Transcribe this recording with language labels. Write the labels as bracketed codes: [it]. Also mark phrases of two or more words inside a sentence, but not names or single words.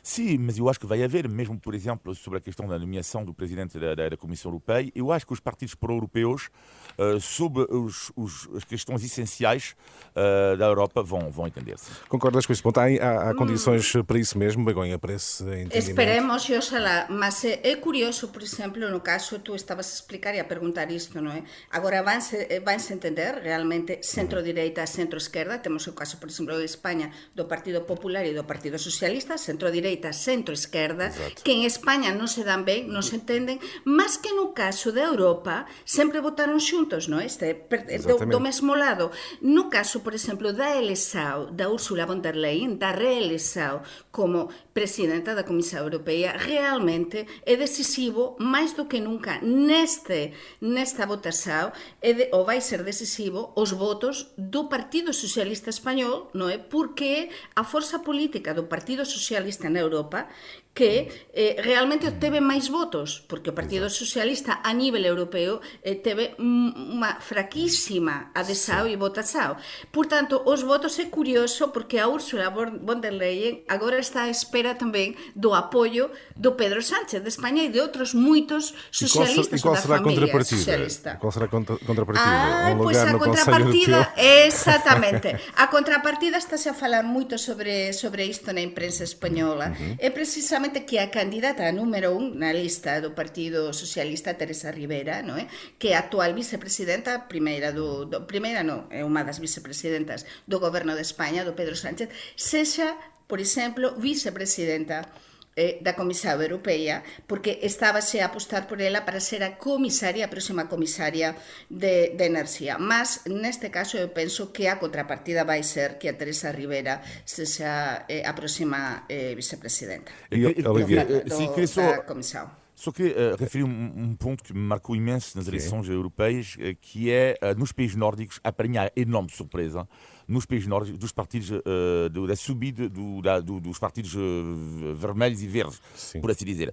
[pt] Sim, mas eu acho que vai haver, mesmo, por exemplo, sobre a questão da nomeação do presidente da Comissão Europeia, eu acho que os partidos pró-europeus, sobre as questões essenciais da Europa, vão entender-se. Concordas com esse ponto? Há condições para isso mesmo, Begonha, para esse entendimento? [gl] Esperemos e oxalá, mas é curioso, por exemplo, no caso tú estabas a explicar e a perguntar isto, non é? Agora vanse entender realmente centro-direita, centro-esquerda, temos o caso, por exemplo, de España do Partido Popular e do Partido Socialista, centro-direita, centro-esquerda, que en España non se dan ben, non se entenden, mas que no caso de Europa sempre votaron xuntos, non é? Do mesmo lado. No caso, por exemplo, da eleição da Ursula von der Leyen, da reeleição como presidenta da Comissão Europeia, realmente é decisivo, máis do que nunca, nesta votação, ou vai ser decisivo, os votos do Partido Socialista Español, non é? Porque a força política do Partido Socialista na Europa que realmente obteve máis votos, porque o Partido Socialista a nivel europeo teve unha fraquísima adesão e votação. [pt] Portanto, os votos é curioso porque a Ursula von der Leyen agora está à espera também do apoio do Pedro Sánchez de Espanha e de outros muitos socialistas e qual da será família socialista. Qual será a contrapartida? Pois a contrapartida, exatamente. [gl] A contrapartida está-se a falar moito sobre isto na imprensa española. É precisamente que a candidata número 1 na lista do Partido Socialista, Teresa Rivera, non é? Que é a actual vicepresidenta, primeira non, é unha das vicepresidentas do goberno de España, do Pedro Sánchez, sexa, por exemplo, vicepresidenta da Comissão Europeia, porque estábase a apostar por ela para ser a próxima comisaria de enerxía. Mas, neste caso, eu penso que a contrapartida vai ser que a Teresa Rivera sexa a próxima vicepresidenta da Comissão. [pt] Só queria referir ponto que me marcou imenso nas eleições europeias, que é, nos países nórdicos, apanhar enorme surpresa nos países nórdicos dos partidos, da subida dos partidos vermelhos e verdes, por assim dizer.